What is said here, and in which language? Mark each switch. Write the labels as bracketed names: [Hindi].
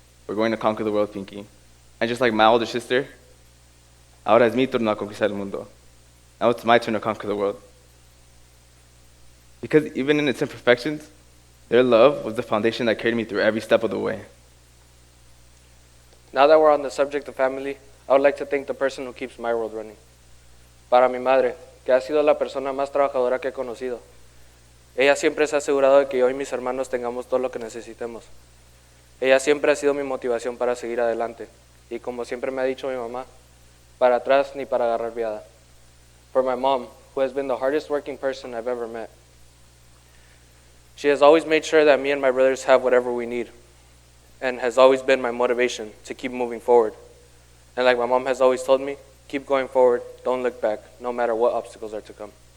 [English] We're going to conquer the world, Pinky. And just like my older sister, [Spanish] ahora es mi turno a conquistar el mundo. [English] Now it's my turn to conquer the world. Because even in its imperfections, their love was the foundation that carried me through every step of the way. Now that we're on the subject of family, I would like to thank the person who keeps my world running. [Spanish] Para mi madre, que ha sido la persona más trabajadora que he conocido. Ella siempre se ha asegurado de que yo y mis hermanos tengamos todo lo que necesitemos. Ella siempre ha sido mi motivación para seguir adelante. Y como siempre me ha dicho mi mamá, para atrás ni para agarrar viada. [English] For my mom, who has been the hardest working person I've ever met. She has always made sure that me and my brothers have whatever we need, and has always been my motivation to keep moving forward. And like my mom has always told me, keep going forward, don't look back, no matter what obstacles are to come.